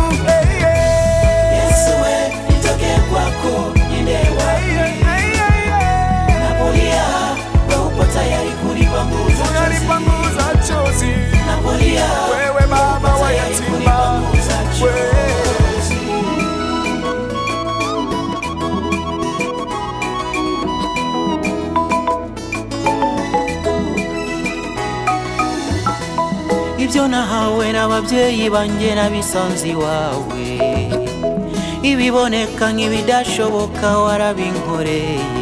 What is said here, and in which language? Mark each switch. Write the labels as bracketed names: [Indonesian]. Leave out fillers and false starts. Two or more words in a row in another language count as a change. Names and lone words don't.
[Swahili] Yesu we, nitoke kwako niende wapi? Napolia we upo tayari kunipanguza chozi. Napolia Wewe baba wa yatima, wewe. [Kinyarwanda] Ibyo nahawe n'ababyeyi banjye nabisanze wawe, ibiboneka nk'ibidashoboka warabinkoreye.